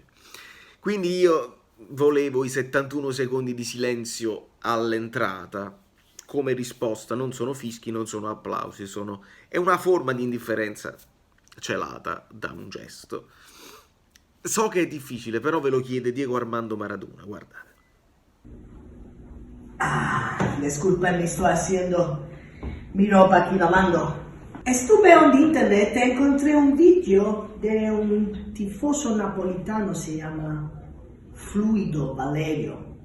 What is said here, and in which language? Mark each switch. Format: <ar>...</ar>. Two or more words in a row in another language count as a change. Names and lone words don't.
<it>Quindi io volevo i 71 secondi di silenzio all'entrata come risposta, non sono fischi, non sono applausi, è una forma di indifferenza celata da un gesto. So che è difficile, però ve lo chiede Diego Armando Maradona, guardate.</it> <es>Disculpen, me estoy haciendo mi ropa aquí lavando. Estuve en internet e encontré un video de un tifoso napolitano, se llama Fluido Valerio.</es>